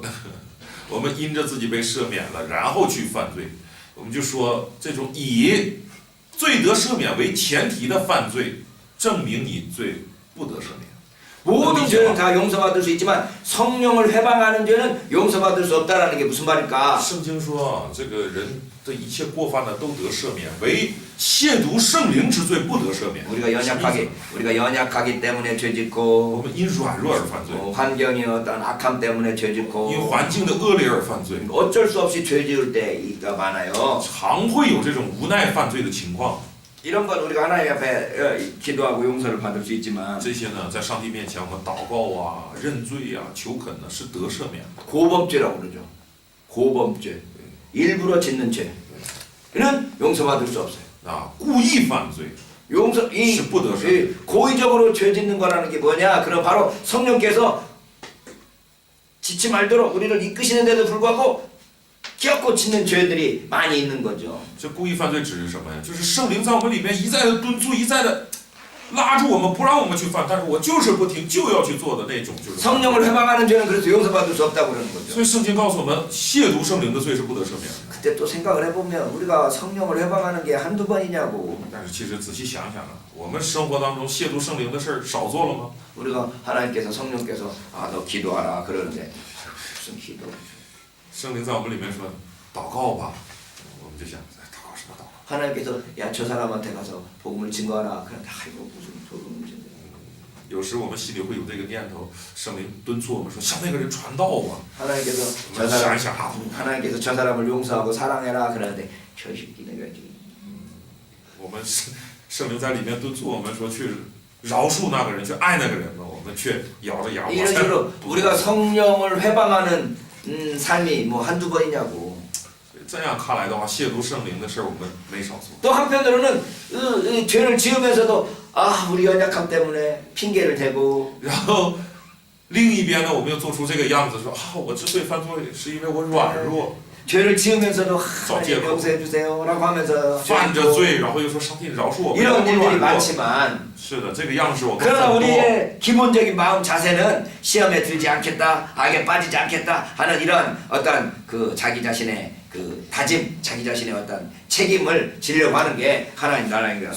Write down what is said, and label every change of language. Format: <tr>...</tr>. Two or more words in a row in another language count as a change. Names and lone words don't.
<zh>我们因着自己被赦免了，然后去犯罪，我们就说这种以罪得赦免为前提的犯罪，证明你罪不得赦免。</zh> <ko>모든 죄는 다 용서받을 수 있지만 성령을 회방하는 죄는 용서받을 수 없다라는 게 무슨 말일까?</ko> <zh>圣经说，这个人的一切过犯呢都得赦免，唯亵渎圣灵之罪不得赦免。</zh> <ko>우리가 연약하기 때문에 죄</ko> <zh>我</zh> <ko>짓고</ko> <zh>们因软弱而犯罪，</zh> <ko>환경이 어떤 악함 때문에 죄</ko> <zh>因</zh> <ko>짓고</ko> <zh>环境的恶劣而犯罪，</zh> <ko>어쩔 수 없이 죄 지을 때가 많아요.</ko> <zh>常会有这种无奈犯罪的情况。</zh> <ko>이런 건 우리가 하나님 앞에 기도하고 용서를 받을 수 있지만</ko> <zh>这些呢，在上帝面前我们祷告啊、认罪啊、求恳呢，是得赦免的。</zh> <ko>고범죄라고 그러죠. 고범죄. 일부러 짓는 죄는 용서받을 수 없어요.</ko> <zh>啊，故意犯罪</zh> <ko>용서 이</ko> <zh>是不得赦免。</zh> <ko>고의적으로 죄 짓는 거라는 게 뭐냐? 그럼 바로 성령께서 짓지 말도록 우리를 이끄시는데도 불구하고 기어코 짓는 죄들이 많이 있는 거죠.</ko> <zh>这故意犯罪指的是什么呀？就是圣灵在我们里面一再的敦促，一再的拉住我们，不让我们去犯，但是我就是不听，就要去做的那种，就是。</zh> <ko>성령을 회방하는 죄는 그래서 용서받을 수 없다고 그러는 거죠.</ko> <zh>所以圣经告诉我们，亵渎圣灵的罪是不得赦免的。</zh> <ko>그때 또 생각을 해보면 우리가 성령을 회방하는 게 한두 번이냐고.</ko> <zh>但是其实仔细想想啊，我们生活当中亵渎圣灵的事儿少做了吗？</zh> <ko>우리가 하나님께서 성령께서 너 기도하라 그러는데 무슨 기도?</ko> <zh>圣灵在我们里面说祷告吧，我们就想祷告什么祷告？</zh> <ko>하나님께서 야 저 사람한테 가서 복음을 증거하라 그런데 아이고 무슨 복음을 증거?</ko> <zh>有时我们心里会有这个念头，圣灵敦促我们说向那个人传道吧。</zh> <ko>하나님께서</ko> <zh>我们想一想啊，</zh> <ko>하나님께서 저 사람을 용서하고 사랑해라 그러는데 저 새끼는 왜 지금</ko> <zh>我们圣灵在里面敦促我们说去饶恕那个人，去爱那个人呢，我们却咬着牙。</zh> <ko>이런 식으로 우리가 성령을 회방하는 삶이 뭐 한두 번이냐고.</ko> <zh>这样看来的话，亵渎圣灵的事儿我们没少做。</zh> <ko>또 한편으로는 죄를 지으면서도 우리 연약함 때문에 핑계를 대고</ko> <zh>然后另一边呢，我们又做出这个样子，说我之所以犯罪，是因为我软弱。</zh> <ko>죄를 지으면서도 하나님 용서해 주세요라고 하면서</ko> <zh>犯着罪，然后又说上帝饶恕我们，</zh> <ko>이런</ko> <zh>我</zh> <ko>일들이</ko> <zh>软弱。</zh> <ko>많지만</ko> <zh>是的，这个样式我们</zh> <ko>그러나</ko> <zh>很多。</zh> <ko>우리의 기본적인 마음 자세는 시험에 들지 않겠다, 악에 빠지지 않겠다 하는 이런 어떤 그 자기 자신의 그 다짐, 자기 자신의 어떤 책임을 지려고 하는 게 하나님 나라인 거야.</ko>